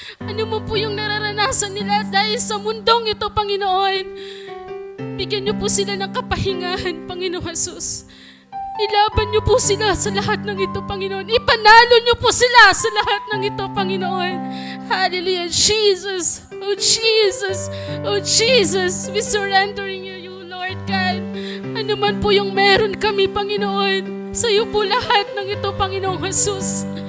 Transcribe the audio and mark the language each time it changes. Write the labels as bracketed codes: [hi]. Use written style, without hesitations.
[tl] Ano mo po yung nararanasan nila dahil sa mundong ito, Panginoon. Bigyan niyo po sila ng kapahingahan, Panginoon Jesus. Ilaban niyo po sila sa lahat ng ito, Panginoon. Ipanalo niyo po sila sa lahat ng ito, Panginoon. Hallelujah, Jesus. Oh, Jesus. Oh, Jesus. [en] We surrendering you, Lord God. [tl] Ano man po yung meron kami, Panginoon. Sa iyo po lahat ng ito, Panginoong Jesus.